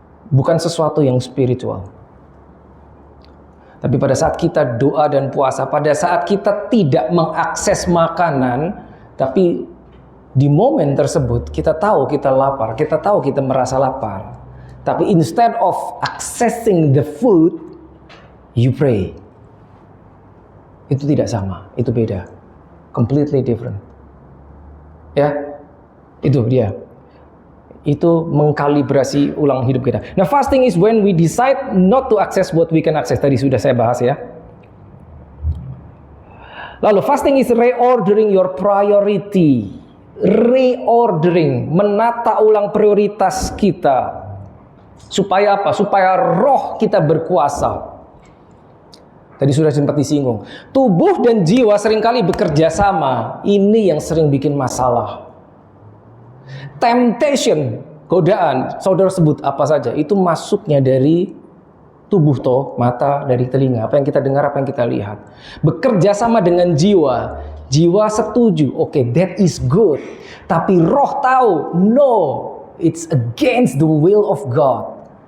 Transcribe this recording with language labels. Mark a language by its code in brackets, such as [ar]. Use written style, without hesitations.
[id] Bukan sesuatu yang spiritual. Tapi pada saat kita doa dan puasa, pada saat kita tidak mengakses makanan, tapi di momen tersebut kita tahu kita lapar, kita tahu kita merasa lapar. Tapi [en] instead of accessing the food, you pray. [id] Itu tidak sama, itu beda. [en] Completely different. [id] Ya, itu dia. Itu mengkalibrasi ulang hidup kita. [en] Nah, fasting is when we decide not to access what we can access. [id] Tadi sudah saya bahas ya. Lalu [en] fasting is reordering your priority. Reordering, [id] menata ulang prioritas kita. Supaya apa? Supaya roh kita berkuasa. Tadi sudah sempat disinggung. Tubuh dan jiwa seringkali bekerja sama. Ini yang sering bikin masalah. Temptation, godaan, saudara sebut apa saja, itu masuknya dari tubuh mata, dari telinga, apa yang kita dengar, apa yang kita lihat. Bekerja sama dengan jiwa. Jiwa setuju, [en] that is good. [id] Tapi roh tahu, [en] no, it's against the will of God.